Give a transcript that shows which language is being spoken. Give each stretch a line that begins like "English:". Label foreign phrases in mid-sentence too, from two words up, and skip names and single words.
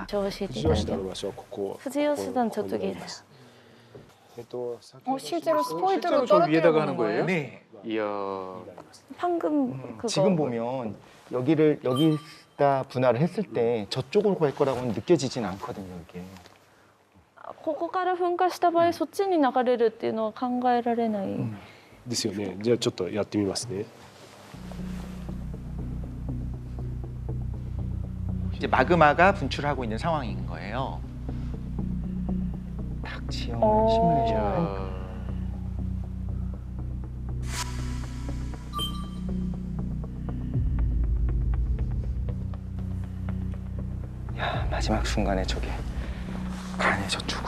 Japanese: 教えてい富ただいて士吉田の場所はここ。富士吉田のちょっと聞いて。
Korean: 실제로 스포이드로 실제로 저 위에다가 떨어뜨려 하는 보는 거예요? 거예요? 네. 이야. 방금 그거 지금 보면 여기다 분할을 했을 때 저쪽으로 갈 거라고는 느껴지진 않거든요, 이게.
Japanese: ここから噴火した場合そっちに流れるっていうのは考えられない。ですよね。じゃあちょっとやってみますね。
Korean: 이제 마그마가 분출하고 있는 상황인 거예요. 딱 지형을 시뮬레이션. 이야. 야, 마지막 순간에 저게 가네 저쪽으로.